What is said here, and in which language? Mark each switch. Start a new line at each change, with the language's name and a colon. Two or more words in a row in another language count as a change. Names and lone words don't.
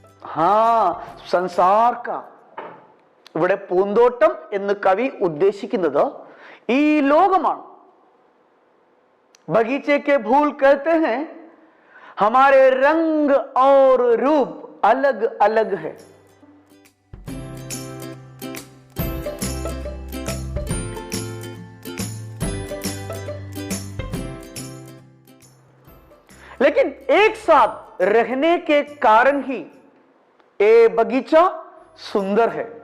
Hindi: संसार का.
Malayalam: ഇവിടെ പൂന്തോട്ടം എന്ന് കവി ഉദ്ദേശിക്കുന്നത് ഈ ലോകമാണ്.
Hindi: बगीचे के फूल कहते हैं हमारे रंग और रूप अलग अलग है. लेकिन एक साथ रहने के कारण ही ये बगीचा सुंदर है.